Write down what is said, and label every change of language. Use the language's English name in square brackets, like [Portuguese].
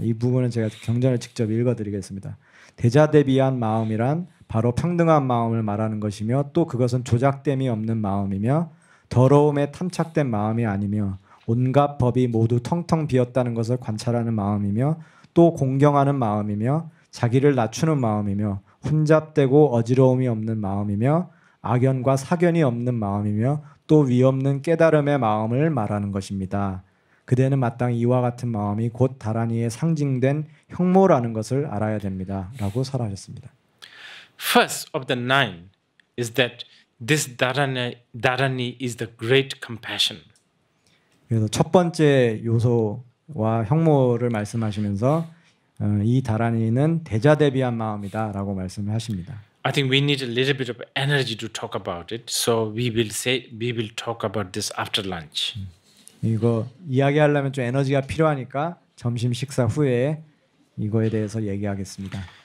[Korean] 이 부분은 제가 경전을 직접 읽어드리겠습니다. 대자대비한 마음이란 바로 평등한 마음을 말하는 것이며 또 그것은 조작됨이 없는 마음이며 더러움에 탐착된 마음이 아니며 온갖 법이 모두 텅텅 비었다는 것을 관찰하는 마음이며 또 공경하는 마음이며 자기를 낮추는 마음이며 혼잡되고 어지러움이 없는 마음이며 악연과 사견이 없는 마음이며 또 위없는 깨달음의 마음을 말하는 것입니다. 그대는 마땅히 이와 같은 마음이 곧 다라니에 상징된 형모라는 것을 알아야 됩니다. 라고 설하셨습니다. [English] First of the nine is that this dharani is the great compassion. [Korean] 그래서 첫 번째 요소와 형모를 말씀하시면서 이 다라니는 대자대비한 마음이다라고 말씀을 하십니다. [English] I think we need a little bit of energy to talk about it, so we will talk about this after lunch. [Korean] 이거 이야기하려면 좀 에너지가 필요하니까 점심 식사 후에 이거에 대해서 얘기하겠습니다.